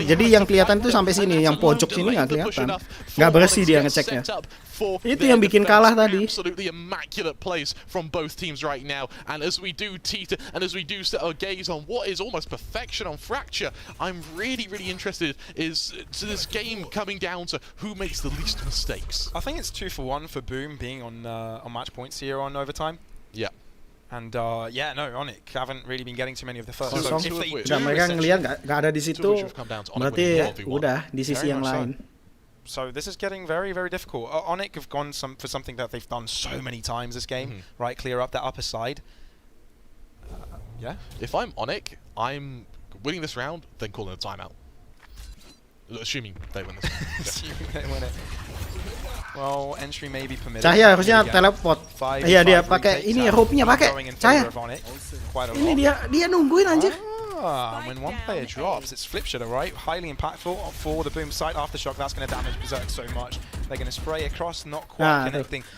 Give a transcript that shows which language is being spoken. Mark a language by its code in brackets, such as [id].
[id] Jadi yang kelihatan tuh sampai sini, yang pojok sini nggak kelihatan. Nggak bersih dia ngeceknya. Itu yang bikin kalah tadi. [en] Absolutely immaculate plays from both teams right now. And as we do teeter and as we do set our gaze on what is almost perfection on Fracture, I'm really interested is to this game coming down to who makes the least mistakes. I think it's 2 for 1 for Boom being on match points here on overtime. Yeah. And yeah, no, ONIC haven't really been getting too many of the first. [id] So mereka ngelihat nggak ada di situ, berarti udah di sisi yang lain. [en] So this is getting very difficult. ONIC have gone for something that they've done so many times this game, right? Clear up that upper side. Yeah. If I'm ONIC, I'm winning this round, then calling a timeout. Assuming they win this. Assuming they win it. Well, entry may be permitted. [id] Cahaya harusnya teleport. Iya dia pakai ini rope-nya pakai. Cahaya. Ini dia nungguin anjir. [en] When one player drops, it's flip shooter, right? Highly impactful for the boom site. Aftershock, that's going to damage Berserk so much. They're going to spray across, not quite connecting.